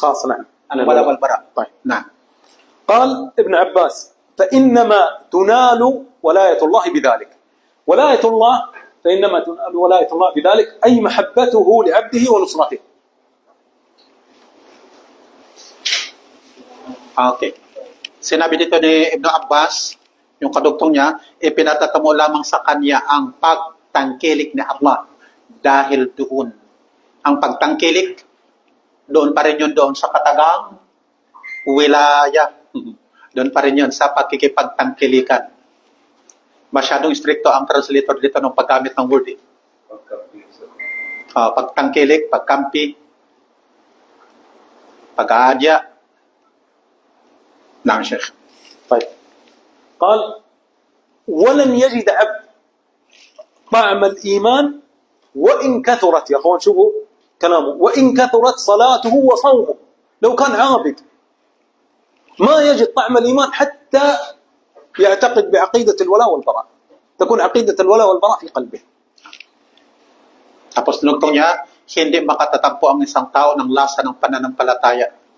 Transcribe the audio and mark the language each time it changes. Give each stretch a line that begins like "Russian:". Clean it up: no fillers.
Arabic: خاص نعم. Al-wala wal bara. طيب. Na. قال ابن عباس: فإنما تنال ولاية الله بذلك. ولاية الله فإنما تنال ولاية الله بذلك أي محبته لعبده ونصرته.
English: Okay.
Filipino: Sinabi dito ni Ibn Abbas, yung kadugtong niya, ipinatatamo lamang sa kanya ang pagtangkilik ni Allah dahil doon. Ang pagtangkilik, doon pa rin yun doon sa katagang wilaya. Doon pa rin yun sa pagkikipagtangkilikan. Masyadong stricto ang translator dito ng paggamit ng word. Pagtangkilik, pagkampi, pag-aadya. Nang Sheikh.
Arabic: طيب. قال: ولن يجد عبد طعم الإيمان وإن كثرت، يا أخوان شوفوا كلامه، وإن كثرت صلاته وصومه. لو كان عابد ما يجد طعم الإيمان حتى يعتقد بعقيدة الولاء والبراء، تكون عقيدة الولاء والبراء في قلبه.
Filipino: Tapos nugtong niya, hindi makatatagpo ang isang tao ng lasa ng pananampalataya.